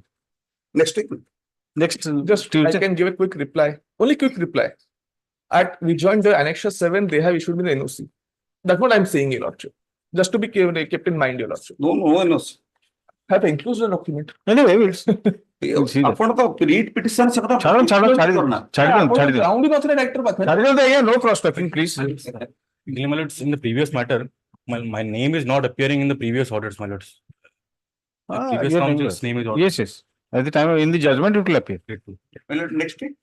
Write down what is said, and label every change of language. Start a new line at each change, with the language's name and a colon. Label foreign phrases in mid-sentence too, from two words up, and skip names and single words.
English: Next week. Next, Just I Tuesday. can give a quick reply. Only quick reply. We joined the Annexure 7, they have issued me the NOC. That's what I'm saying, Your Lordship. Just to be kept in mind, Your Lordship. No. Have included the document. Anyway, we'll see that.
Odia: ଆପଣ ତ
English: read petition
Odia: ସେ କଥା
English: No cross talking, please. In the previous matter, my name is not appearing in the previous orders, my lords. The previous your counsel's name is. Yes. At the time, in the judgment, it will appear. next week.